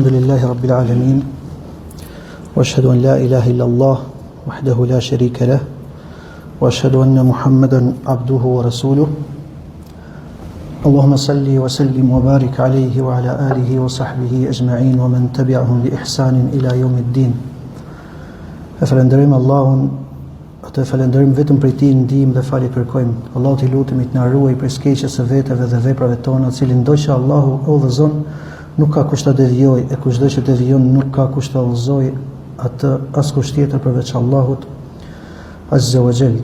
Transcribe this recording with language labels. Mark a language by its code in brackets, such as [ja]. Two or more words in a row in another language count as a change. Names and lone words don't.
[ar] لله رب العالمين وأشهد أن لا إله إلا الله وحده لا شريك له وأشهد أن محمدا عبده ورسوله اللهم صل وسلم وبارك عليه وعلى آله وصحبه أجمعين ومن تبعهم بإحسان إلى يوم الدين. [sq] Falenderojmë Allahun, atë falenderojmë vetëm prej Tij ndihmë dhe falje kërkojmë. Allahu t'i lutemi të na ruaj prej skeqjes së veteve dhe veprave tona, cilin do që Allahu udhëzon, nuk ka kush ta devijoj, e kushdo që devijon nuk ka kush ta udhëzoj atë askush tjetër përveç Allahut [ar] عز وجل.